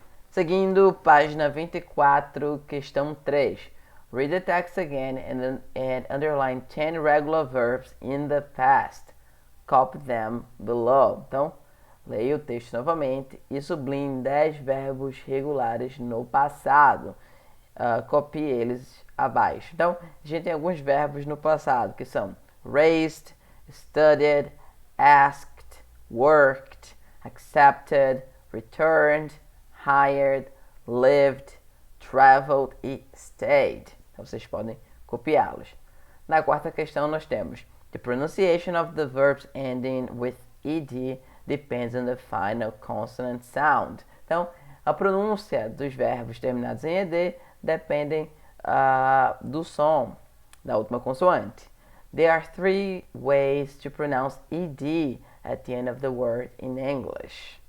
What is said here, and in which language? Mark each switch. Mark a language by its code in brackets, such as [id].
[pt] Seguindo, página 24, questão 3. [en] Read the text again and underline 10 regular verbs in the past. Copy them below. [pt] Então, leia o texto novamente e sublinhe 10 verbos regulares no passado. Copie eles abaixo. Então, a gente tem alguns verbos no passado que são raised, studied, asked, worked, accepted, returned, hired, lived, traveled e stayed. Então vocês podem copiá-los. Na quarta questão nós temos [en] the pronunciation of the verbs ending with ed depends on the final consonant sound. [pt] Então, a pronúncia dos verbos terminados em ed dependem do som da última consoante. [en] There are 3 ways to pronounce ed at the end of the word in English.